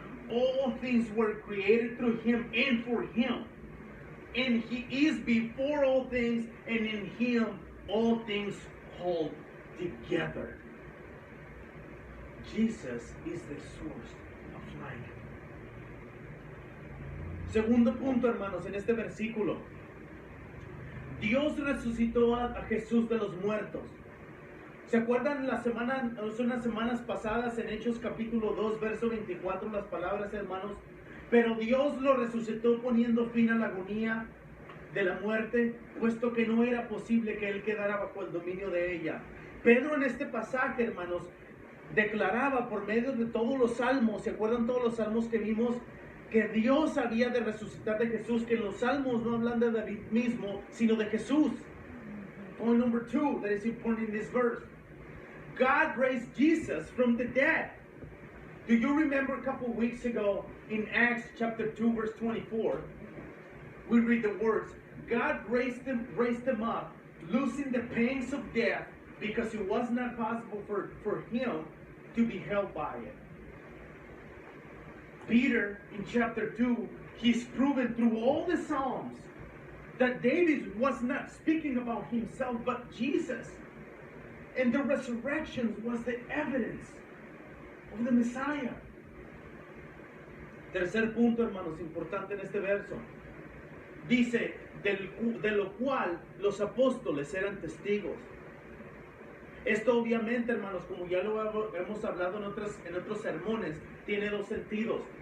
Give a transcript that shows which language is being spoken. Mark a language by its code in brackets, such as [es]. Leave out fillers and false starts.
[en] All things were created through Him and for Him. And He is before all things, and in Him all things hold together. Jesus is the source of life. [es] Segundo punto, hermanos, en este versículo. Dios resucitó a Jesús de los muertos. ¿Se acuerdan unas semanas pasadas en Hechos capítulo 2, verso 24, las palabras, hermanos? Pero Dios lo resucitó poniendo fin a la agonía de la muerte, puesto que no era posible que Él quedara bajo el dominio de ella. Pedro en este pasaje, hermanos, declaraba por medio de todos los salmos, ¿se acuerdan todos los salmos que vimos? Que Dios había de resucitar de Jesús, que en los salmos no hablan de David mismo, sino de Jesús. [en] Point number 2 that is important in this verse. God raised Jesus from the dead. Do you remember a couple weeks ago in Acts chapter 2 verse 24, we read the words, God raised him up, losing the pangs of death, because it was not possible for him to be held by it. Peter, in chapter 2, he's proven through all the Psalms that David was not speaking about himself, but Jesus. And the resurrection was the evidence of the Messiah. [es] Tercer punto, hermanos, importante en este verso. Dice, de lo cual los apóstoles eran testigos. Esto obviamente, hermanos, como ya lo hemos hablado en otros sermones, tiene dos sentidos.